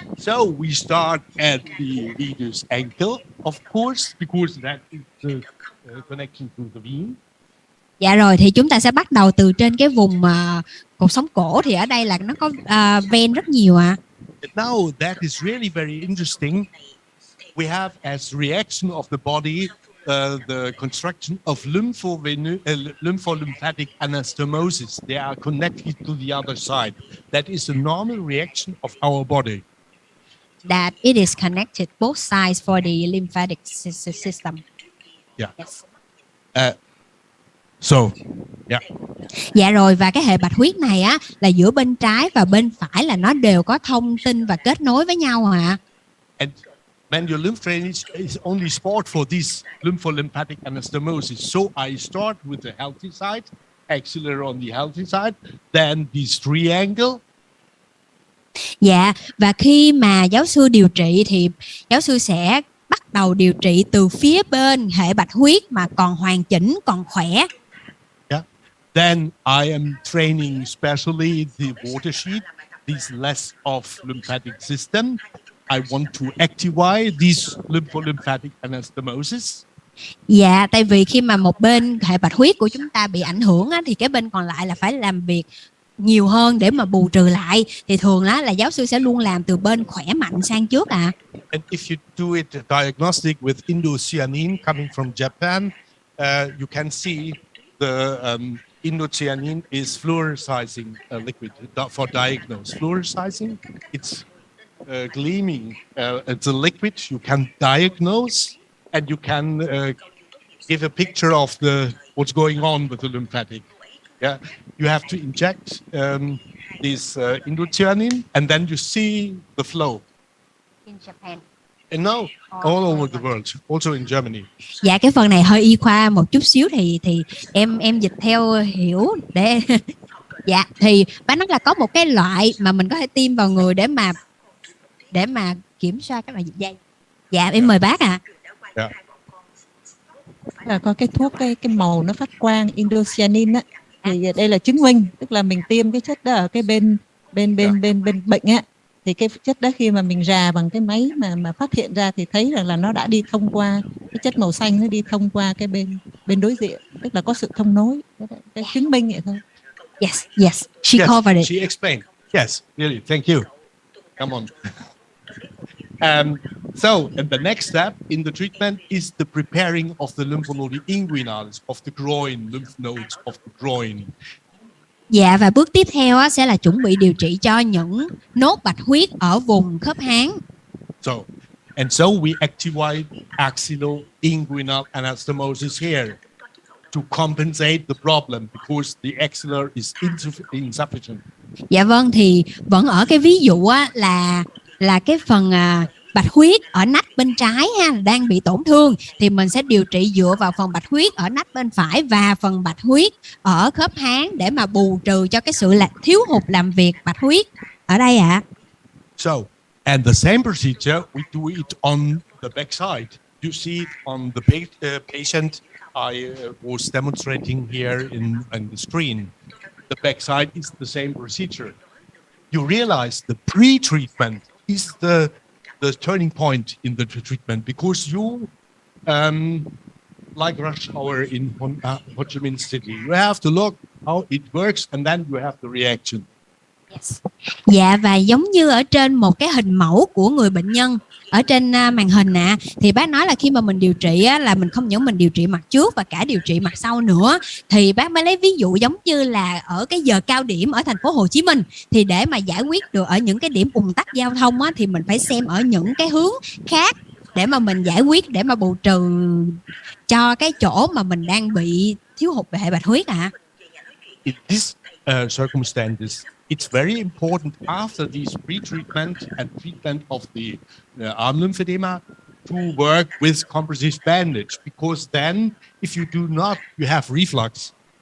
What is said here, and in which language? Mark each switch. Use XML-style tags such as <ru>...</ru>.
<en>So we start at the venous ankle, of course, because that is the connection to the vein.</en> <vi>Dạ rồi, thì chúng ta sẽ bắt đầu từ trên cái vùng cột sống cổ, thì ở đây là nó có ven rất nhiều ạ.</vi> <en>Now that is really very interesting. We have as reaction of the body the construction of lympholymphatic anastomosis. They are connected to the other side. That is a normal reaction of our body. That it is connected both sides for the lymphatic system. Yeah. Yes. So, yeah.</en> <vi>Dạ rồi, và cái hệ bạch huyết này á là giữa bên trái và bên phải là nó đều có thông tin và kết nối với nhau ạ.</vi> <en>And when your lymph drainage is only spot for this lympholymphatic anastomosis. So I start with the healthy side, axillary on the healthy side, then this triangle.</en> <vi>Dạ, và khi mà giáo sư điều trị thì giáo sư sẽ bắt đầu điều trị từ phía bên hệ bạch huyết mà còn hoàn chỉnh, còn khỏe.</vi> <en>Yeah. Then I am training specially the water sheet, this less of lymphatic system. I want to activate this lympholymphatic anastomosis.</en> <vi>Dạ, tại vì khi mà một bên hệ bạch huyết của chúng ta bị ảnh hưởng á, thì cái bên còn lại là phải làm việc nhiều hơn để mà bù trừ lại. Thì thường đó là giáo sư sẽ luôn làm từ bên khỏe mạnh sang trước ạ.</vi> <en>And if you do it diagnostic with indocyanine coming from Japan, you can see the indocyanine is fluorescizing liquid for diagnose. Fluorescizing, it's gleaming. It's a liquid you can diagnose, and you can give a picture of what's going on with the lymphatic. Yeah, you have to inject this indocyanine, and then you see the flow. In Japan. And now all over the world, also in Germany.</en> <vi>Dạ, cái phần này hơi y khoa một chút xíu thì em dịch theo hiểu để dạ, thì bác nói là có một cái loại mà mình có thể tiêm vào người để mà kiểm soát các loại dịch dây. Dạ, em mời bác ạ.</vi> <en>Yeah.</en> <vi>Là có cái thuốc cái màu nó phát quang indocyanine á, thì đây là chứng minh, tức là mình tiêm cái chất đó ở cái bên bệnh á, thì cái chất đó khi mà mình rà bằng cái máy mà phát hiện ra thì thấy rằng là nó đã đi thông qua cái chất màu xanh, nó đi thông qua cái bên đối diện, tức là có sự thông nối, cái chứng minh vậy thôi.</vi> <en>Yes, she covered it. She explained. Yes, really, thank you. Come on. And the next step in the treatment is the preparing of the lymphnode inguinals of the groin, lymph nodes of the groin.</en> <vi>Dạ, và bước tiếp theo á, sẽ là chuẩn bị điều trị cho những nốt bạch huyết ở vùng khớp háng.</vi> <en>So we activate axillo-inguinal anastomosis here to compensate the problem because the axillar is insufficient.</en> <vi>Dạ vâng, thì vẫn ở cái ví dụ á, là cái phần bạch huyết ở nách bên trái ha, đang bị tổn thương, thì mình sẽ điều trị dựa vào phần bạch huyết ở nách bên phải và phần bạch huyết ở khớp háng để mà bù trừ cho cái sự thiếu hụt làm việc bạch huyết ở đây ạ.</vi> <en>So, and the same procedure we do it on the back side. You see it on the patient I was demonstrating here in the screen. The back side is the same procedure. You realize the pre-treatment is the turning point in the treatment because you, like rush hour in Ho Chi Minh City, you have to look how it works and then you have the reaction.</en> <vi>Dạ, và giống như ở trên một cái hình mẫu của người bệnh nhân ở trên màn hình thì bác nói là khi mà mình điều trị là mình không những mình điều trị mặt trước và cả điều trị mặt sau nữa, thì bác mới lấy ví dụ giống như là ở cái giờ cao điểm ở thành phố Hồ Chí Minh, thì để mà giải quyết được ở những cái điểm ùn tắc giao thông thì mình phải xem ở những cái hướng khác để mà mình giải quyết, để mà bù trừ cho cái chỗ mà mình đang bị thiếu hụt về hệ bạch huyết</vi> <en>In these circumstances, it's very important after these pre-treatment and treatment of the arm lymphedema to work with compressive bandage, because then if you do not, you have reflux.</en>